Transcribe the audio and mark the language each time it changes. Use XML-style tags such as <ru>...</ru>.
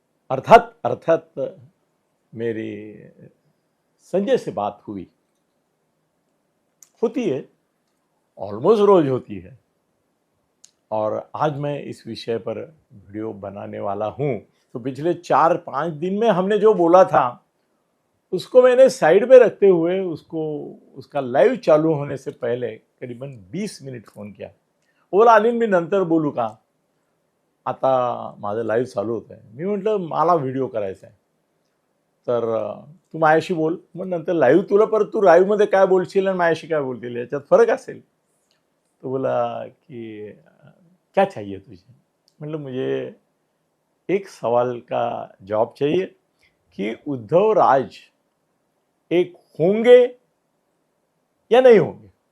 <hi>अर्थात मेरी संजय से बात होती है, ऑलमोस्ट रोज होती है। और आज मैं इस विषय पर वीडियो बनाने वाला हूं। तो पिछले 4-5 दिन में हमने जो बोला था उसको मैंने साइड में रखते हुए उसका लाइव चालू होने से पहले करीबन 20 मिनिट फोन किया। वो बोला</hi> <mr>अनिल मी नंतर बोलू का, आता माझं लाईव्ह चालू होत आहे। मी म्हटलं मला व्हिडिओ करायचा आहे, तर तू माझ्याशी बोल, मग नंतर लाईव्ह तुला परत तू लाईव्ह मध्ये काय बोलशील आणि माझ्याशी काय बोलतील याच्यात फरक असेल।</mr> <hi>तो बोला कि क्या चाहिए तुझे। मतलब मुझे एक सवाल का जवाब चाहिए कि उद्धव राज एक होंगे या नहीं होंगे।</hi>